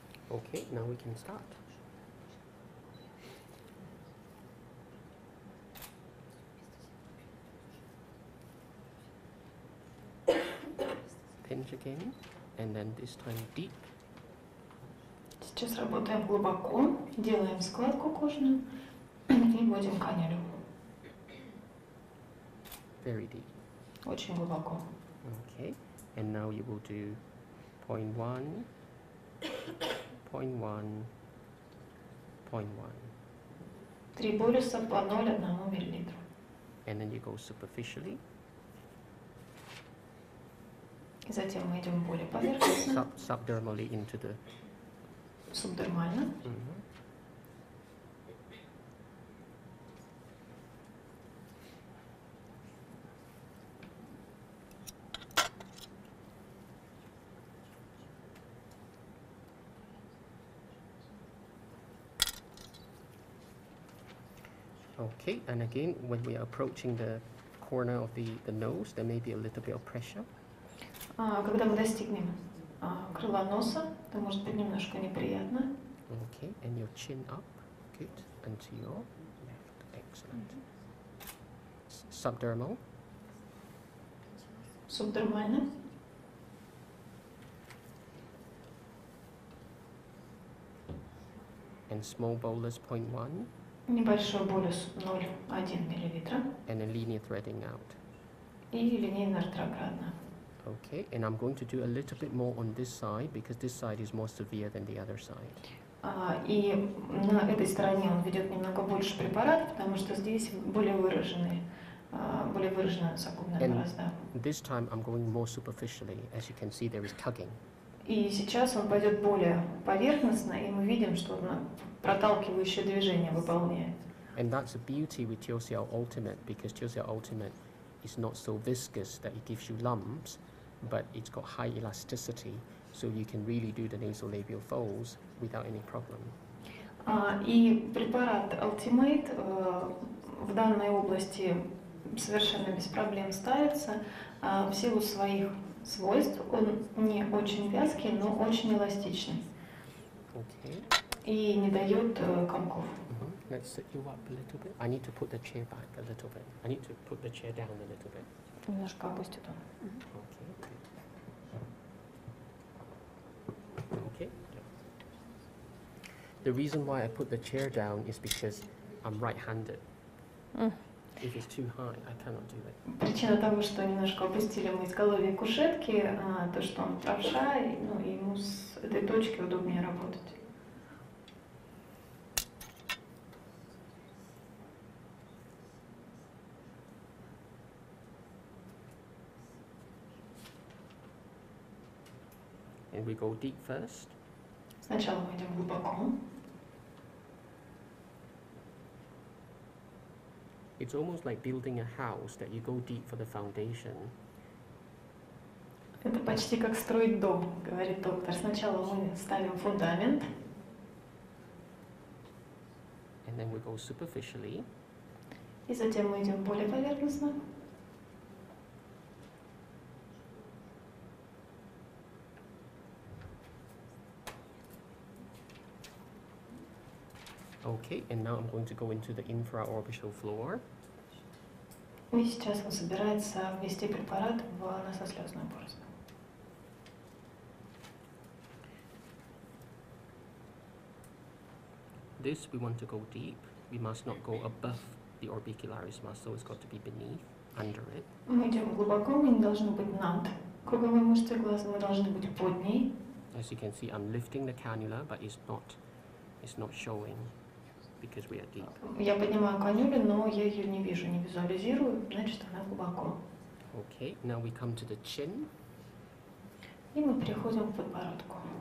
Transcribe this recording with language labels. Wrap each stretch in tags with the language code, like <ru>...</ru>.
<en>Okay, now we can start. Pinch again, and then this time deep.</en> <ru>Сейчас работаем глубоко, делаем складку кожную и вводим канюлю.</ru> <en>Very deep.</en> <ru>Очень глубоко.</ru> <en>Okay, and now you will do 0.1, 0.1, 0.1,</en> <ru>3 болюса по 0,1 миллилитру.</ru> <en>and then you go superficially,</en> <ru>И затем мы идем более поверхностно,</ru> <en>subdermally into the.</en> <ru>субдермально. Mhm.</ru> <en>Okay, and again, when we are approaching the corner of the nose, there may be a little bit of pressure.</en> <ru>Когда мы достигнем крыла носа, то может быть немножко неприятно.</ru> <en>Okay, and your chin up, good, and to your left, excellent. Subdermal,</en> <ru>Субдермально.</ru> <en>and small bolus 0.1,</en> <ru>Небольшой болюс 0,1 миллилитра.</ru> <en>and a linear threading out.</en> <ru>И линейно-ретроградно.</ru> <en>Okay, and I'm going to do a little bit more on this side because this side is more severe than the other side.</en> <ru>И на этой стороне он ведет немного больше препарат, потому что здесь более выраженная носогубная</ru> <en>And</en> <ru>борозда.</ru> <en>this time I'm going more superficially. As you can see, there is tugging.</en> <ru>И сейчас он пойдет более поверхностно, и мы видим, что он проталкивающее движение выполняет.</ru> <en>And that's the beauty with TCL Ultimate because TCL Ultimate is not so viscous that it gives you lumps, but it's got high elasticity, so you can really do the nasolabial folds without any problem.</en> <ru>И препарат Ultimate в данной области совершенно без проблем ставится. В силу своих свойств он не очень вязкий, но очень эластичный.</ru> <en>Okay.</en> <ru>И не дает комков.</ru> <en>Let's sit you up a little bit. I need to put the chair back a little bit. I need to put the chair down a little bit.</en> <ru>Немножко опустит он.</ru> <en>Okay. Okay. The reason why I put the chair down is because I'm right-handed. If it's too high, I cannot do it.</en> <ru>Причина того, что немножко опустили мы изголовье кушетки, то, что он правша, и ему с этой точки удобнее работать.</ru> <en>And we go deep first.</en> <ru>Сначала мы идем глубоко.</ru> <en>It's almost like building a house that you go deep for the foundation.</en> <ru>Это почти как строить дом, говорит доктор. Сначала мы ставим фундамент,</ru> <en>And then we go superficially.</en> <ru>и затем мы идем более поверхностно.</ru> <en>Okay, and now I'm going to go into the infraorbital floor.</en> <ru>И сейчас он собирается ввести препарат в носослезную борозду.</ru> <en>This we want to go deep. We must not go above the orbicularis muscle. It's got to be beneath, under it.</en> <ru>Мы идем глубоко, мы не должны быть над круговой мышцей глаза, мы должны быть под ней.</ru> <en>As you can see, I'm lifting the cannula, but it's not showing because we are deep.</en> <ru>Я поднимаю канюлю, но я ее не вижу, не визуализирую, значит она глубоко.</ru> <en>Okay, now we come to the chin.</en> <ru>И мы переходим к подбородку.</ru>